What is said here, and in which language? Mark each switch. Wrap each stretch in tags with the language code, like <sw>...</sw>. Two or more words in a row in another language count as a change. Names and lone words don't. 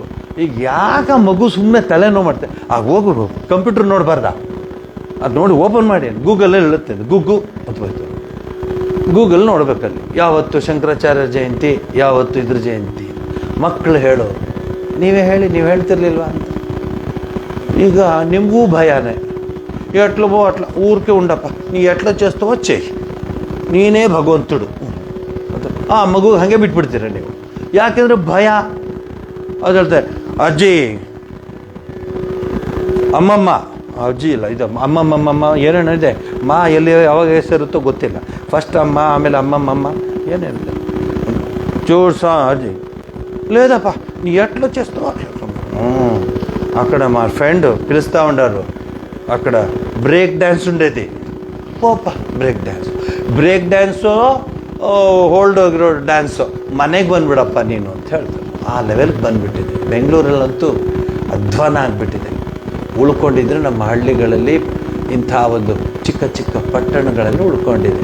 <kn>ಈಗ ಯಾಕೆ ಮಗು ಸುಮ್ಮನೆ ತಲೆನೋವು ಮಾಡ್ತೆ? ಆಗ ಹೋಗ್ಬಿಡು, ಕಂಪ್ಯೂಟರ್ ನೋಡಬಾರ್ದ? ಅದು ನೋಡಿ ಓಪನ್ ಮಾಡಿ, ಗೂಗಲಲ್ಲಿ ಹೇಳುತ್ತೆ, ಗುಗ್ಗು ಅಥವಾ ಗೂಗಲ್ ನೋಡ್ಬೇಕಲ್ಲಿ ಯಾವತ್ತು ಶಂಕರಾಚಾರ್ಯ ಜಯಂತಿ, ಯಾವತ್ತು ಇದ್ರ ಜಯಂತಿ. ಮಕ್ಕಳು ಹೇಳೋರು ನೀವೇ ಹೇಳಿ, ನೀವು ಹೇಳ್ತಿರ್ಲಿಲ್ವ ಅಂತ. ಈಗ ನಿಮಗೂ</kn> <te>భయానే. ఎట్లా పో అట్లా ఊరికే ఉండప్ప, నీ ఎట్లా చేస్తావో చెయ్యి,</te> <kn>ನೀನೇ ಭಗವಂತುಡು ಅಂತ ಆ ಮಗು ಹಾಗೆ ಬಿಟ್ಬಿಡ್ತೀರ ನೀವು. ಯಾಕೆಂದರೆ ಭಯ. ಅದು ಹೇಳ್ತಾರೆ ಅಜ್ಜಿ ಅಮ್ಮಮ್ಮ, ಅಜ್ಜಿ ಇಲ್ಲ ಇದು ಅಮ್ಮಮ್ಮಮ್ಮ ಏನೇನು ಇದೆ, ಮಾ ಎಲ್ಲಿ ಯಾವಾಗ ಹೆಸರಿರುತ್ತೋ ಗೊತ್ತಿಲ್ಲ. ಫಸ್ಟ್ ಅಮ್ಮ, ಆಮೇಲೆ</kn> <te>అమ్మమ్మమ్మ ఏనేది చూడు అజ్జి లేదప్ప నీ ఎట్లా చేస్తావో. అక్కడ మా ఫ్రెండ్ పిలుస్తూ ఉండారు, అక్కడ బ్రేక్ డ్యాన్స్ ఉండేది.</te> <kn>పోప ಬ್ರೇಕ್ ಡ್ಯಾನ್ಸು ಹೋಲ್ಡ್ ಹೋಗಿರೋ ಡ್ಯಾನ್ಸು, ಮನೆಗೆ ಬಂದುಬಿಡಪ್ಪ ನೀನು ಅಂತ ಹೇಳ್ತಾರೆ. ಆ ಲೆವೆಲ್ಗೆ ಬಂದುಬಿಟ್ಟಿದೆ. ಬೆಂಗಳೂರಲ್ಲಂತೂ ಅಧ್ವಾನ ಆಗಿಬಿಟ್ಟಿದೆ. ಉಳ್ಕೊಂಡಿದ್ರೆ ನಮ್ಮ ಹಳ್ಳಿಗಳಲ್ಲಿ, ಇಂಥ ಒಂದು ಚಿಕ್ಕ ಚಿಕ್ಕ ಪಟ್ಟಣಗಳಲ್ಲಿ ಉಳ್ಕೊಂಡಿದೆ.</kn>